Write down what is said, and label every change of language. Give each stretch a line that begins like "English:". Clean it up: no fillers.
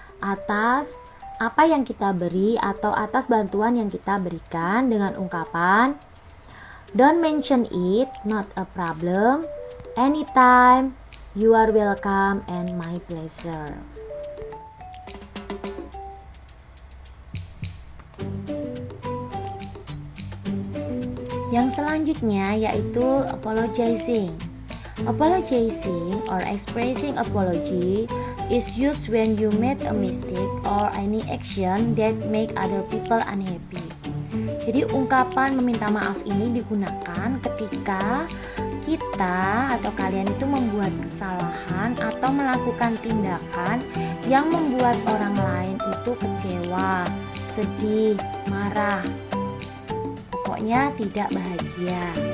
Indonesian: atas apa yang kita beri atau atas bantuan yang kita berikan dengan ungkapan
English: don't mention it, not a problem, anytime, you are welcome, and my pleasure.
Indonesian: Yang selanjutnya yaitu apologizing.
English: Apologizing or expressing apology is used when you made a mistake or any action that make other people unhappy.
Indonesian: Jadi ungkapan meminta maaf ini digunakan ketika kita atau kalian itu membuat kesalahan atau melakukan tindakan yang membuat orang lain itu kecewa, sedih, marah, pokoknya tidak bahagia.